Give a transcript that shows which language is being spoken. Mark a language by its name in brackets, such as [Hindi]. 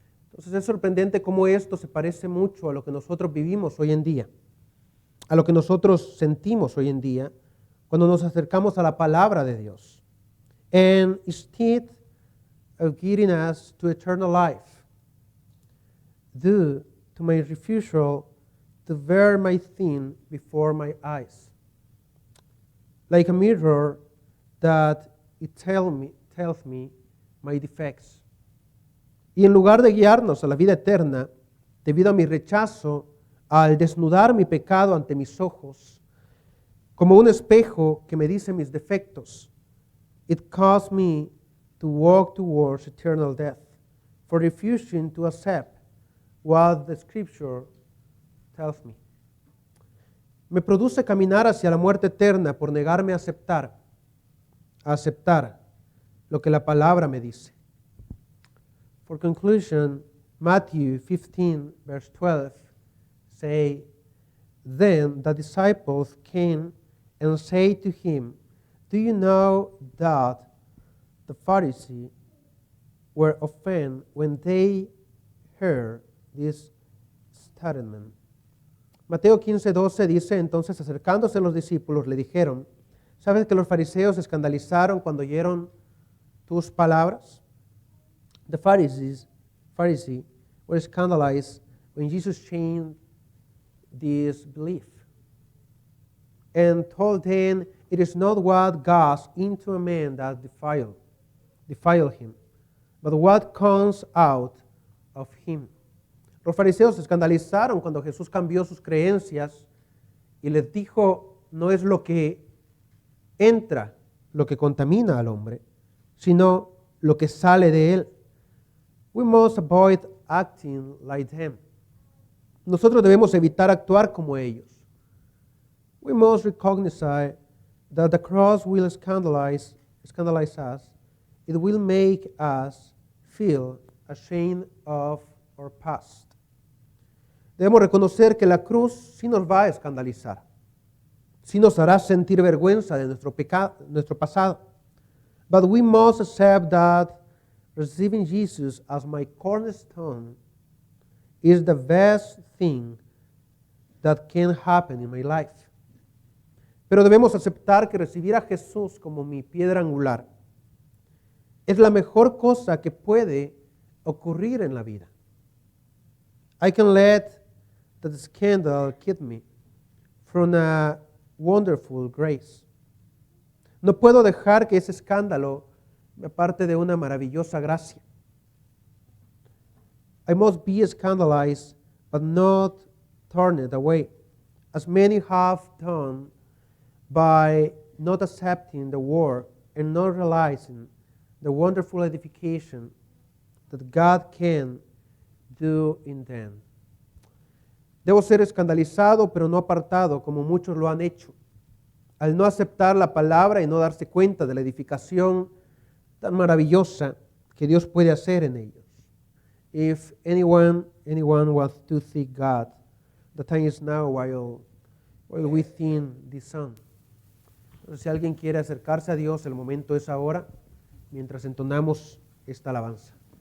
[Spanish] Entonces es sorprendente cómo esto se parece mucho a lo que nosotros vivimos hoy en día, a lo que nosotros sentimos hoy en día cuando nos acercamos a la palabra de Dios. [English] And instead of getting us to eternal life, due to my refusal to bear my sin before my eyes, like a mirror that it tells me my defects. [Spanish] Y en lugar de guiarnos a la vida eterna, debido a mi rechazo al desnudar mi pecado ante mis ojos, como un espejo que me dice mis defectos, [English] it caused me to walk towards eternal death, for refusing to accept what the Scripture tells me. [Spanish] Me produce caminar hacia la muerte eterna por negarme a aceptar lo que la palabra me dice. [English] For conclusion, Matthew 15, verse 12, say, Then the disciples came and said to him, Do you know that the Pharisees were offended when they heard this statement? [Spanish] Mateo 15:12 dice, entonces acercándose los discípulos le dijeron, ¿sabes que los fariseos se escandalizaron cuando oyeron tus palabras? [English] The Pharisees were scandalized when Jesus changed this belief and told them it is not what goes into a man that defile him, but what comes out of him. [Spanish] Los fariseos se escandalizaron cuando Jesús cambió sus creencias y les dijo, no es lo que entra lo que contamina al hombre, sino lo que sale de él. [English] We must avoid acting like them. [Spanish] Nosotros debemos evitar actuar como ellos. [English] We must recognize that the cross will scandalize us. It will make us feel ashamed of our past. [Spanish] Debemos reconocer que la cruz sí nos va a escandalizar, sí nos hará sentir vergüenza de nuestro pasado. [English] But we must accept that receiving Jesus as my cornerstone is the best thing that can happen in my life. [Spanish] Pero debemos aceptar que recibir a Jesús como mi piedra angular es la mejor cosa que puede ocurrir en la vida. [English] I can let that scandal keep me from a wonderful grace. [Spanish] No puedo dejar que ese escándalo me aparte de una maravillosa gracia. [English] I must be scandalized, but not turned away, as many have done by not accepting the word and not realizing the wonderful edification that God can do in them. [Spanish] Debo ser escandalizado, pero no apartado, como muchos lo han hecho, al no aceptar la palabra y no darse cuenta de la edificación tan maravillosa que Dios puede hacer en ellos. [English] If anyone wants to seek God, the time is now while we sing this song. [Spanish] Entonces, si alguien quiere acercarse a Dios, el momento es ahora, mientras entonamos esta alabanza.